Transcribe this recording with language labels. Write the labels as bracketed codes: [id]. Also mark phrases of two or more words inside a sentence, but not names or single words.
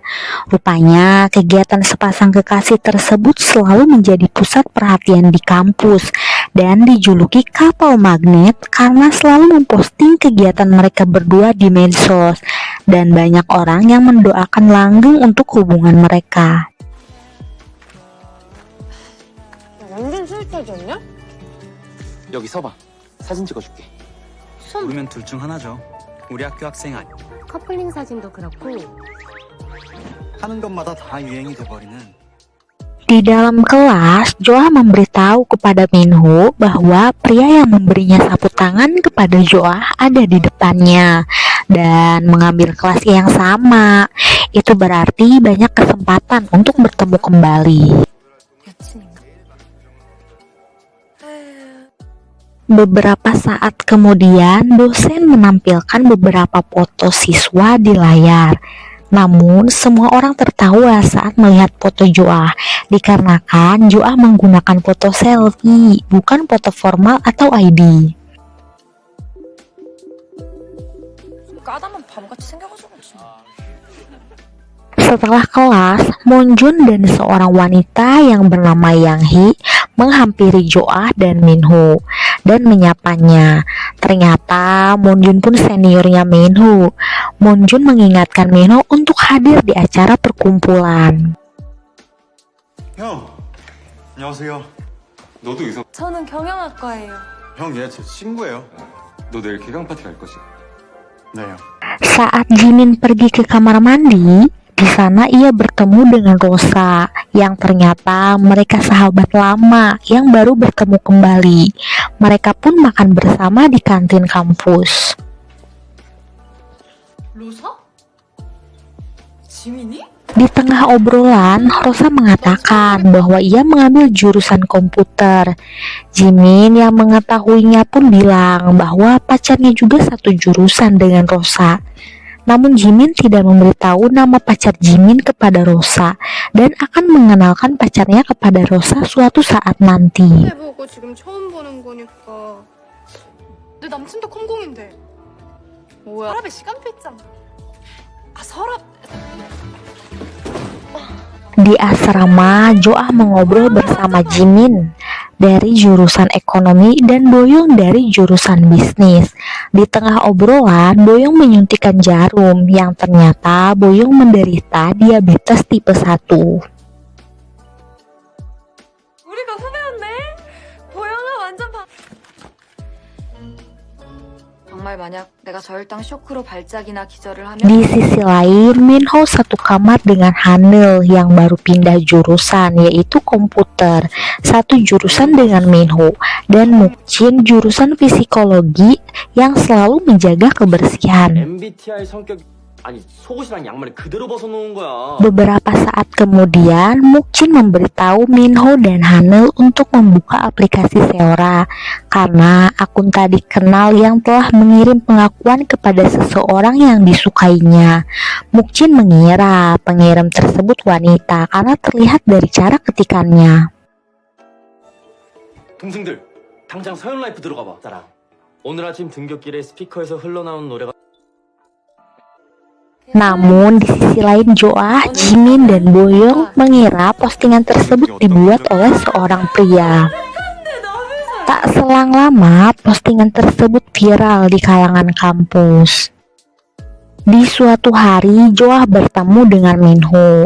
[id] Rupanya kegiatan sepasang kekasih tersebut selalu menjadi pusat perhatian di kampus dan dijuluki kapal magnet karena selalu memposting kegiatan mereka berdua di medsos dan banyak orang yang mendoakan langgeng untuk hubungan mereka. [ko] 완전 스윗하지 않냐? 여기 서봐. 사진 찍어줄게. 모르면 둘 중 하나죠. 우리 학교 학생 아니. 커플링 사진도 그렇고. 하는 것마다 다 유행이 돼버리는. [id] Di dalam kelas, Joah memberitahu kepada Minho bahwa pria yang memberinya sapu tangan kepada Joah ada di depannya dan mengambil kelas yang sama. Itu berarti banyak kesempatan untuk bertemu kembali. Beberapa saat kemudian, dosen menampilkan beberapa foto siswa di layar. Namun, semua orang tertawa saat melihat foto Joah, dikarenakan Joah menggunakan foto selfie, bukan foto formal atau ID. [ko] 까다만 바보같이 생겨가지고. [id] Setelah kelas, Monjun dan seorang wanita yang bernama Yang Hee menghampiri Joah dan Minho dan menyapanya. Ternyata Monjun pun seniornya Minho. Monjun mengingatkan Minho untuk hadir di acara perkumpulan. [ko] 형, 안녕하세요. 너도 의사. 저는 경영학과예요. 형, 얘 제 친구예요. 너 내일 개강 파티 갈 거지? 네, 형. [id] Saat Jimin pergi ke kamar mandi, di sana ia bertemu dengan Rosa yang ternyata mereka sahabat lama yang baru bertemu kembali. Mereka pun makan bersama di kantin kampus. [ko] 로사? 지민이? [id] Di tengah obrolan, Rosa mengatakan bahwa ia mengambil jurusan komputer. Jimin yang mengetahuinya pun bilang bahwa pacarnya juga satu jurusan dengan Rosa. Namun Jimin tidak memberitahu nama pacar Jimin kepada Rosa dan akan mengenalkan pacarnya kepada Rosa suatu saat nanti. [ko] 해보고 지금 처음 보는 거니까. 내 남친도 컴공인데. 뭐야? 서랍에 시간표 있잖아. 아 서랍. [id] Di asrama, Joah mengobrol bersama Jimin dari jurusan ekonomi dan Boyong dari jurusan bisnis. Di tengah obrolan, Boyong menyuntikkan jarum yang ternyata Boyong menderita diabetes tipe 1. [ko] 우리가 후배였네. 보영아 완전 정말 만약 내가 저혈당 쇼크로 발작이나 기절을 하면 [id] Di sisi lain, Minho satu kamar dengan Hanil yang baru pindah jurusan yaitu komputer, satu jurusan dengan Minho, dan Mukjin jurusan psikologi yang selalu menjaga kebersihan. [ko] MBTI 성격 아니 속옷이랑 양말을 그대로 벗어놓은 거야. [id] Beberapa saat kemudian, Mukjin memberitahu Minho dan Hanil untuk membuka aplikasi Seora karena akun tadi kenal yang telah mengirim pengakuan kepada seseorang yang disukainya. Mukjin mengira pengirim tersebut wanita karena terlihat dari cara ketikannya. [ko] 동생들 당장 서현 라이프 들어가 봐. 나랑 오늘 아침 등굣길에 스피커에서 흘러나온 노래가 [id] Namun di sisi lain Joah, Jimin, dan Boyong mengira postingan tersebut dibuat oleh seorang pria. Tak selang lama, postingan tersebut viral di kalangan kampus. Di suatu hari, Joah bertemu dengan Minho.